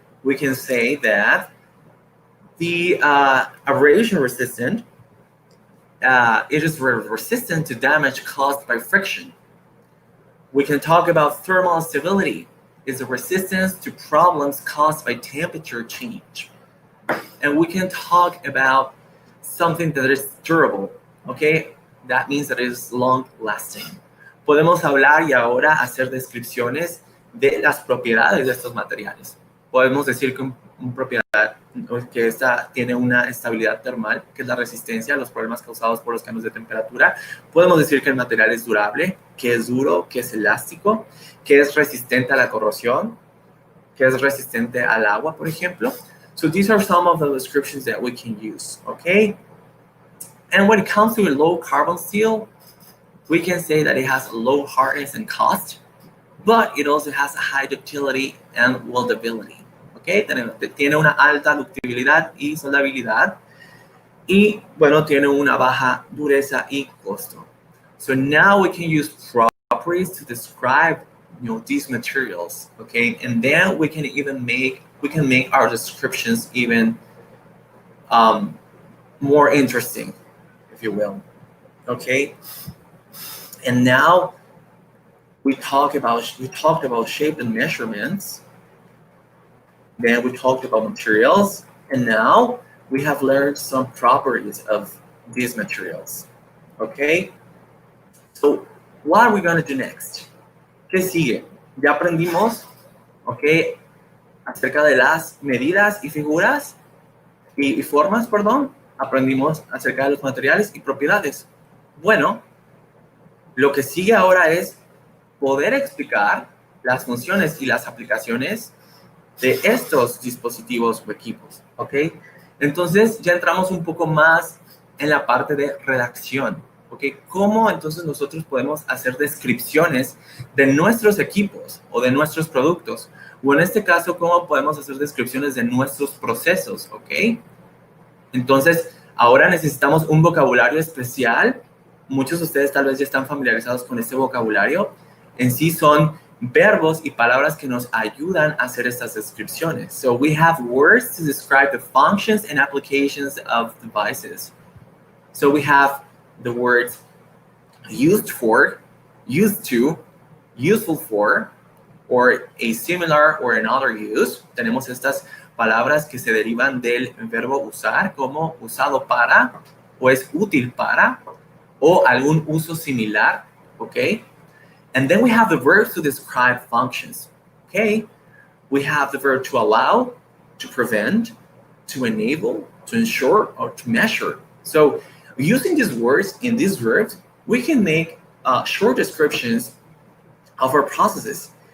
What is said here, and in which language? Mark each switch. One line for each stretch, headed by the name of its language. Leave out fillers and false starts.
English: We can say that the abrasion resistant, it is resistant to damage caused by friction. We can talk about thermal stability. It's a resistance to problems caused by temperature change. And we can talk about something that is durable, okay? That means that it is long-lasting.
Spanish: Podemos hablar y ahora hacer descripciones de las propiedades de estos materiales. Podemos decir que esta tiene una estabilidad termal, que es la resistencia a los problemas causados por los cambios de temperatura. Podemos decir que el material es durable, que es duro, que es elástico, que es resistente a la corrosión, que es resistente al agua, por ejemplo.
English: So these are some of the descriptions that we can use, okay? And when it comes to a low carbon steel, we can say that it has a low hardness and cost, but it also has a high ductility and weldability.
Spanish: Okay, tiene una alta ductibilidad y soldabilidad, y bueno, tiene una baja dureza y costo.
English: So now we can use properties to describe, these materials. Okay, and then we can make our descriptions even more interesting, if you will. Okay, and now we talked about shape and measurements. Then we talked about materials, and now we have learned some properties of these materials. Okay? So what are we going to do next?
Spanish: ¿Qué sigue? Ya aprendimos, okay, acerca de las medidas y figuras y formas, perdón. Aprendimos acerca de los materiales y propiedades. Bueno, lo que sigue ahora es poder explicar las funciones y las aplicaciones de estos dispositivos o equipos, ¿ok? Entonces ya entramos un poco más en la parte de redacción, ¿Ok? ¿Cómo entonces nosotros podemos hacer descripciones de nuestros equipos o de nuestros productos? O en este caso, ¿cómo podemos hacer descripciones de nuestros procesos? ¿Ok? Entonces, ahora necesitamos un vocabulario especial. Muchos de ustedes tal vez ya están familiarizados con este vocabulario. En sí son verbos y palabras que nos ayudan a hacer estas descripciones.
English: So we have words to describe the functions and applications of devices. So we have the words used for, used to, useful for, or a similar or another use.
Spanish: Tenemos estas palabras que se derivan del verbo usar, como usado para, o es útil para, o algún uso similar, ¿ok?
English: And then we have the verbs to describe functions, ¿ok? We have the verb to allow, to prevent, to enable, to ensure, or to measure. So using these words in these verbs, we can make short descriptions of our processes.